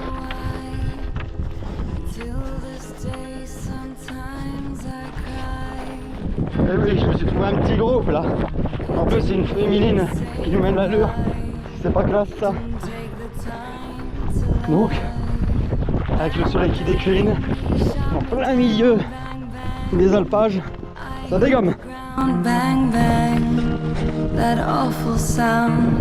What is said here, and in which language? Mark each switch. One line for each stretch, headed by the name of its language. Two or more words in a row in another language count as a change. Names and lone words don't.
French: Eh oui, je me suis trouvé un petit groupe là. En plus, c'est une féminine qui nous mène l'allure. C'est pas classe ça. Donc, avec le soleil qui décline, en plein milieu des alpages, ça dégomme.
English: Bang bang, that awful sound.